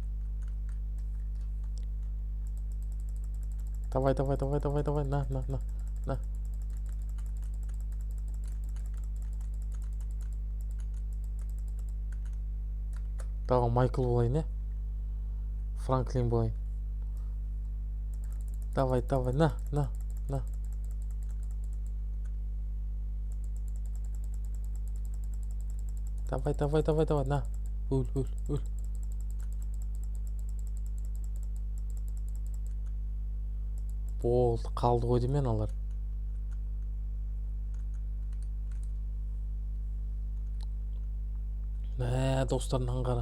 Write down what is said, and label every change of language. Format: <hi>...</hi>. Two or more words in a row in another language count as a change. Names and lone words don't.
<ru>Давай, на.</ru> <kk>Тағы Майкл болайын, не? Франклин болайын.</kk> <ru>Давай, на. Давай, на.</ru> <kk>Өл. Болды, қалды ғой деймен алар. Достарынан қара.</kk>